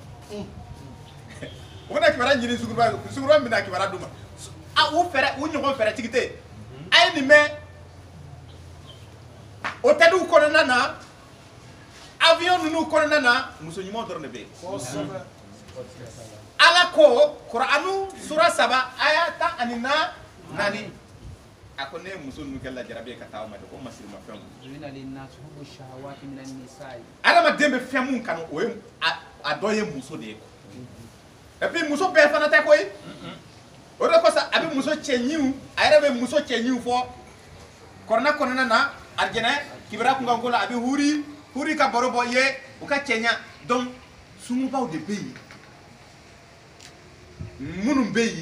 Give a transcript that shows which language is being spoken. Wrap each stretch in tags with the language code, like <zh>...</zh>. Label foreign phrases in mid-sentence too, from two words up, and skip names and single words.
<bm>o bɛna kibaruya ɲini sunguruba in bɛna kibaruya d'u ma u ɲɔgɔn fɛɛrɛtigi tɛ yen a ye nin mɛn o tɛdiw kɔnɔna na avion ninnu kɔnɔna na muso ɲumanw dɔrɔn de bɛ yen ala ko Kur'anu sura 3 aya 14 a ko ne muso nu kɛla jarabi ka taa ma de ko masirima fɛn</bm> <ar>زين للناس حب الشهوات من النساء</ar> <bm>adamaden bɛ fɛn mun kanu o ye a dɔ ye muso de ye</bm> <fr>et puis</fr> <bm>muso bɛɛ fana tɛ koyi o de kosɔn a bɛ muso cɛɲiw a yɛrɛ bɛ muso cɛɲiw fɔ kɔrɔna kɔnɔna na alijinɛ kibara kunkanko la a bɛ huri ka baro bɔ ye u ka cɛɲa donc sungubaw de bɛ yen minnu bɛ yen</bm>